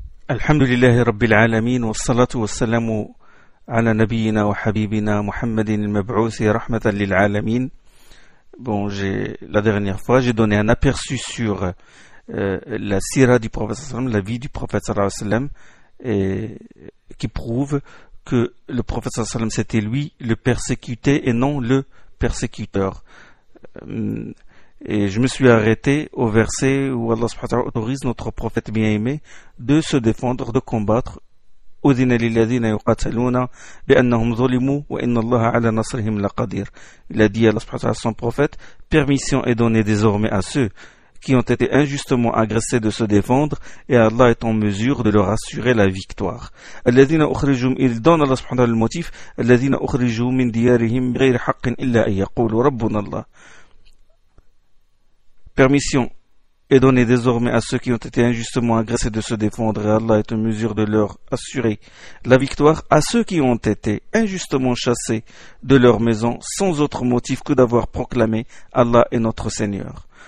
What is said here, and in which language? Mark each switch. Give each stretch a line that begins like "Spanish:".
Arabic: الحمد لله رب العالمين، والصلاة والسلام على نبينا وحبيبنا محمد المبعوث رحمة للعالمين.
French: Bon, la dernière fois, j'ai donné un aperçu sur la sira du prophète sallallahu alayhi wa sallam, la vie du prophète sallallahu alayhi wa sallam, et qui prouve que le prophète sallallahu alayhi wa sallam, c'était lui le persécuté et non le persécuteur. Et je me suis arrêté au verset où Allah subhanahu wa ta'ala autorise notre prophète bien-aimé de se défendre, de combattre.
Arabic: أذن للذين يقاتلون بأنهم ظلموا وإن الله على نصرهم لقدير.
French: Il a dit à Allah subhanahu wa ta'ala son prophète, permission est donnée désormais à ceux qui ont été injustement agressés de se défendre et Allah est en mesure de leur assurer la victoire.
Arabic: الذين أخرجوا,
French: il donne à Allah subhanahu wa ta'ala le motif,
Arabic: الذين أخرجوا من ديارهم غير حق إلا أن يقولوا ربنا الله.
French: Permission est donnée désormais à ceux qui ont été injustement agressés de se défendre et Allah est en mesure de leur assurer la victoire. À ceux qui ont été injustement chassés de leur maison sans autre motif que d'avoir proclamé Allah est notre Seigneur.